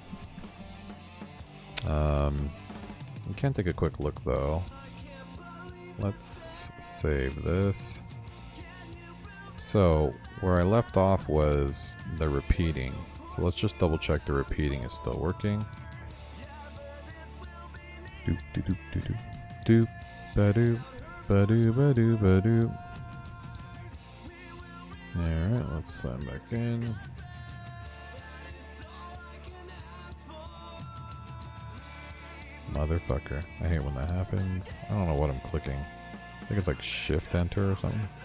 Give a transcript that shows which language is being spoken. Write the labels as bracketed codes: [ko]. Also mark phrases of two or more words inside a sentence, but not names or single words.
[en] We can take a quick look though. Let's save this. So, where I left off was the repeating. So let's just double check the repeating is still working. Doop doop doop doop doop ba-doop ba-doo ba-doo ba-doo. Alright, let's sign back in. Motherfucker. I hate when that happens. I don't know what I'm clicking. I think it's like shift enter or something.